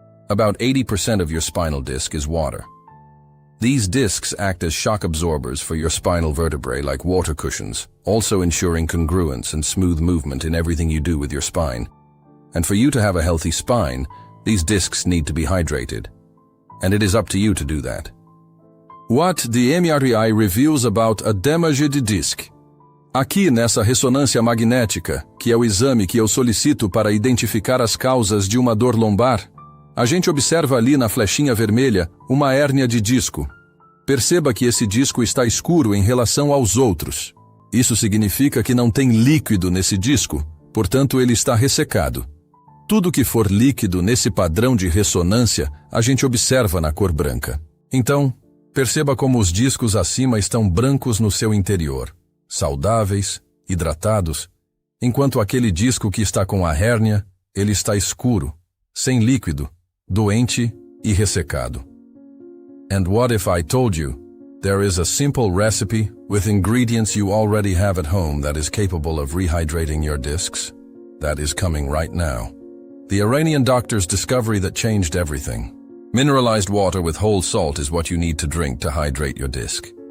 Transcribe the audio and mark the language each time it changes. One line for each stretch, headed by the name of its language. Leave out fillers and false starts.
English: About 80% of your spinal disc is water. These discs act as shock absorbers for your spinal vertebrae like water cushions, also ensuring congruence and smooth movement in everything you do with your spine. And for you to have a healthy spine, these discs need to be hydrated. And it is up to you to do that. What the MRI reveals about a damaged disc.
Portuguese: Aqui nessa ressonância magnética, que é o exame que eu solicito para identificar as causas de uma dor lombar, a gente observa ali na flechinha vermelha uma hérnia de disco. Perceba que esse disco está escuro em relação aos outros. Isso significa que não tem líquido nesse disco, portanto ele está ressecado. Tudo que for líquido nesse padrão de ressonância, a gente observa na cor branca. Então, perceba como os discos acima estão brancos no seu interior, saudáveis, hidratados, enquanto aquele disco que está com a hérnia, ele está escuro, sem líquido, doente e ressecado.
English: And what if I told you, there is a simple recipe with ingredients you already have at home that is capable of rehydrating your discs? That is coming right now. The Iranian doctor's discovery that changed everything. Mineralized water with whole salt is what you need to drink to hydrate your disc.